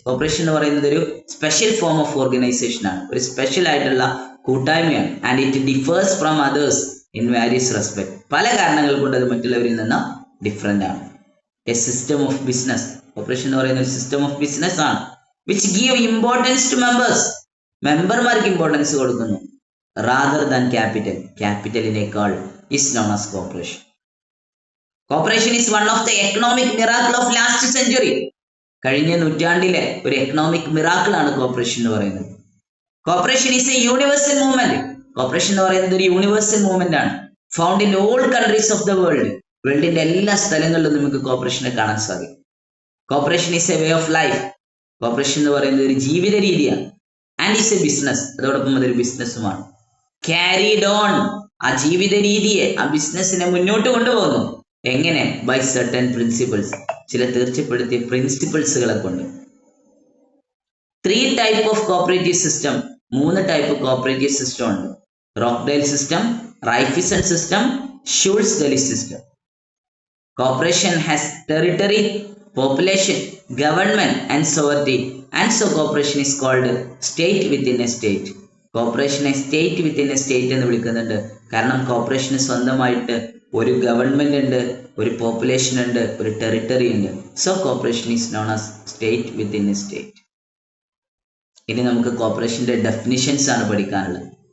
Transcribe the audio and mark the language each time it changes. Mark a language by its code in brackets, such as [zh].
[ml] Corporation എന്ന് പറയുന്നത് ഒരു സ്പെഷ്യൽ ഫോം ഓഫ് ഓർഗനൈസേഷൻ ആണ്, ഒരു സ്പെഷ്യൽ ആയിട്ടുള്ള കൂട്ടായ്മയാണ്. [en] And it differs from others in various respect. [ml] പല കാരണങ്ങൾ കൊണ്ട് അത് മറ്റുള്ളവരിൽ നിന്ന് ഡിഫറെന്റ് ആണ്. [en] A system of business. [ml] Corporation എന്ന് പറയുന്ന ഒരു സിസ്റ്റം ഓഫ് ബിസിനസ് ആണ്. [en] which give importance to members. [ml] മെമ്പർമാർക്ക് importance കൊടുക്കുന്നു. [en] rather than capital. [ml] ക്യാപിറ്റലിനേക്കാൾ [en] is known as cooperation. Cooperation is one of the economic miracle of last century. [ml] കഴിഞ്ഞ നൂറ്റാണ്ടിലെ ഒരു economic miracle ആണ് corporation എന്ന് പറയുന്നത്. [en] Cooperation is a universal movement. [ml] Corporation എന്ന് പറയുന്നത് ഒരു യൂണിവേഴ്സൽ മൂവ്മെന്റ് ആണ്. [en] Found in all countries of the world. [ml] വേൾഡിന്റെ എല്ലാ സ്ഥലങ്ങളിലും നമുക്ക് കോപ്പറേഷനെ കാണാൻ സാധിക്കും. [en] Cooperation is a way of life. [ml] Corporation എന്ന് പറയുന്നത് ഒരു ജീവിത രീതിയാണ്. [en] And is a business. [ml] അതോടൊപ്പം അതൊരു ബിസിനസ്സുമാണ്. [en] Carried on. [ml] ആ ജീവിത രീതിയെ, ആ ബിസിനസ്സിനെ മുന്നോട്ട് കൊണ്ടുപോകുന്നു. എങ്ങനെ? [en] By certain principles. [ml] ചില തീർച്ചപ്പെടുത്തിയ പ്രിൻസിപ്പിൾസുകളെ കൊണ്ട്. [en] 3 type of cooperative system. [ml] 3 type cooperative system ഉണ്ട്. Rochdale system, റൈഫിസൺ system, Schulze-deli system. [en] Cooperation has territory, population, government and sovereignty, and so cooperation is called state within a state. [ml] കോപ്പറേഷനെ state within A state എന്ന് വിളിക്കുന്നുണ്ട്. കാരണം cooperation സ്വന്തമായിട്ട് ഒരു government ഉണ്ട്, ഒരു population ഉണ്ട്, ഒരു ടെറിട്ടറി ഉണ്ട്. [en] So cooperation is known as state within a state. [ml] ഇനി നമുക്ക് കോപ്പറേഷന്റെ ഡെഫിനിഷൻസ് ആണ് പഠിക്കാനുള്ളത്.